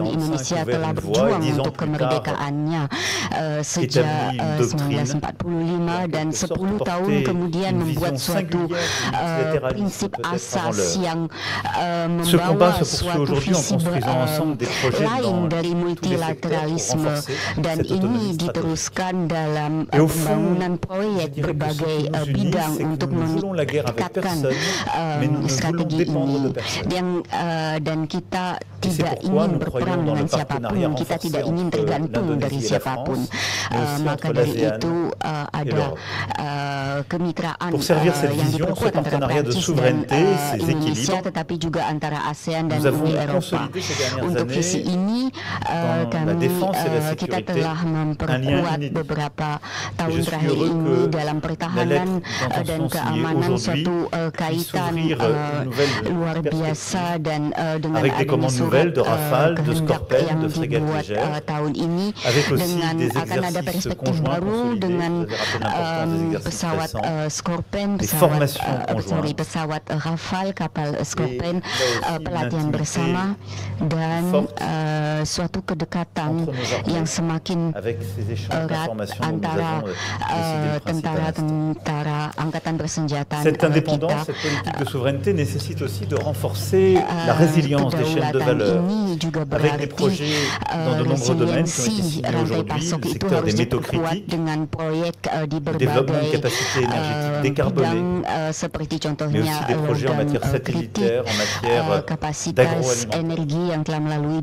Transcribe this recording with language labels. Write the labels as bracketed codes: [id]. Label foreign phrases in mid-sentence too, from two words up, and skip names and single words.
[id] Indonesia telah berjuang untuk kemerdekaannya sejak 1945, dan 10 tahun kemudian membuat suatu prinsip asas yang membawa suatu visi lain dari multilateralisme, dan ini diteruskan dalam pembangunan proyek berbagai bidang untuk meningkatkan strategi ini. Dan kita tidak ingin berperang dengan siapapun, kita tidak ingin tergantung dari siapapun. Maka dari itu ada kemitraan [fr] Pour servir cette [id] yang [fr] vision, ce [id] diperkuat antara [fr] partenariat de [id] Prancis [fr] souveraineté, [id] dan [fr] ces [id] Indonesia, [fr] équilibres, [id] tetapi juga antara ASEAN dan [fr] nous avons [id] Uni Eropa. [fr] consolidé ces dernières [id] Untuk visi [fr] années [id] ini [fr] dans la défense et la [id] kita [fr] sécurité [id] telah memperkuat beberapa tahun terakhir [fr] heureux [id] ini [fr] que [id] dalam pertahanan dan keamanan suatu kaitan luar biasa dan dengan adanya surat kehendak yang dibuat tahun ini dengan akan ada perspektif baru dengan pesawat Scorpion, pesawat Rafale, kapal Scorpion, pelatihan bersama dan suatu kedekatan yang semakin erat antara tentara angkatan bersenjata [fr] Cette indépendance, cette politique de souveraineté nécessite aussi de renforcer la résilience des chaînes de valeur avec des projets dans de nombreux domaines qui ont été signés aujourd'hui, le secteur des métaux critiques, le développement de capacités énergétiques décarbonées, mais aussi des projets en matière satellitaire, en matière d'agroalimentaire.